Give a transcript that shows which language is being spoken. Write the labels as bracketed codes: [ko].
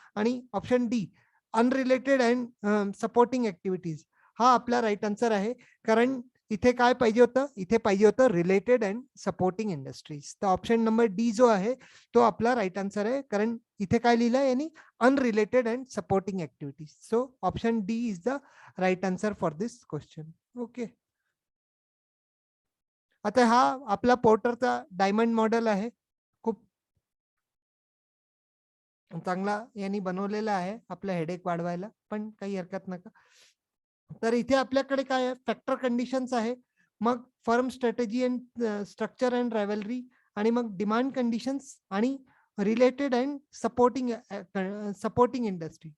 [mr] आणि option D unrelated and supporting activities, हा आपला राईट आन्सर आहे. कारण इथे काय पाहिजे होतं, इथे पाहिजे होतं रिलेटेड अँड सपोर्टिंग इंडस्ट्रीज. तर ऑप्शन नंबर डी जो आहे तो आपला राईट आन्सर आहे, कारण इथे काय लिहिलंय यांनी, unrelated and supporting activities. [en] So option D is the right answer for this question. [mr] Okay, आता हा आपला पोर्टरचा डायमंड मॉडेल आहे, खूप चांगला यांनी बनवलेला आहे आपला हेडेक वाढवायला, पण काही हरकत नका. तर इथे आपल्याकडे काय आहे, फॅक्टर कंडिशन्स आहे, मग firm strategy and structure and rivalry, आणि मग डिमांड कंडिशन्स आणि रिलेटेड अँड सपोर्टिंग इंडस्ट्री.